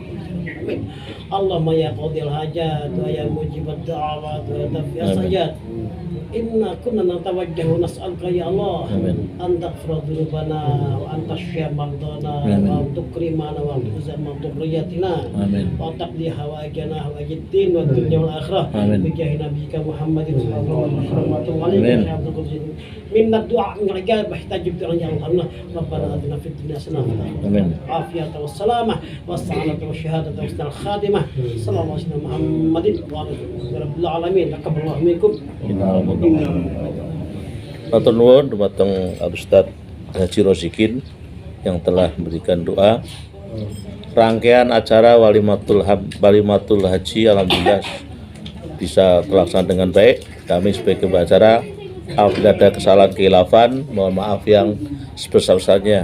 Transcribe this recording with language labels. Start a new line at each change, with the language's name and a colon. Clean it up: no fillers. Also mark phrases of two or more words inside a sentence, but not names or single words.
Arabic: اللهم يا قاضي الحاجات ويا مجيب الدعوات ويا دافع السجاد إنا كنا نتوجه نسألك يا الله أن تغفر ذنوبنا وأن تشفي مرضانا وأن تكرمنا وأن تزم ذريتنا وأن تقضي حوائجنا حوائج الدين والدنيا والآخرة بجاه نبيك محمد صلى الله عليه وسلم. منا الدعاء من الرجال محتاج بدعاء يا الله. ربنا آتنا في الدنيا حسنة وفي الآخرة عافية والسلامة والسعادة والشهادة الشهادة وحسن الخاتمة صلى الله عليه وسلم محمد وعلى رب العالمين تقبل الله منكم.
Javanese: Matur nuwun dumateng
Indonesian: Ustaz Haji Rosikin yang telah memberikan doa. Rangkaian acara Walimatul Haji alhamdulillah bisa terlaksana dengan baik. Kami sebagai pengacara, apabila ada kesalahan kekhilafan, mohon maaf yang sebesar-besarnya.